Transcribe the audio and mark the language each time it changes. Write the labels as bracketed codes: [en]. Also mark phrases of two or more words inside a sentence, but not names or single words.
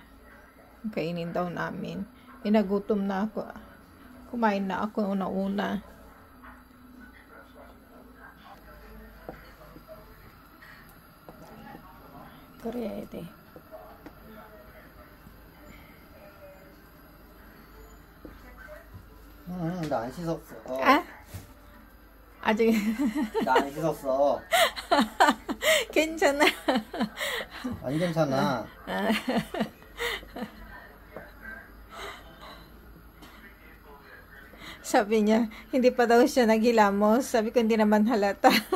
[tl] Kainin daw namin. Nagutom na ako. Kumain na ako una-una. Koreete. [ko] 나 안 씻었어. 아? 아직 나 안 씻었어. 괜찮아. 안 괜찮아. [tl] Sabi niya, hindi pa daw siya naghilamos. Sabi ko, hindi naman halata.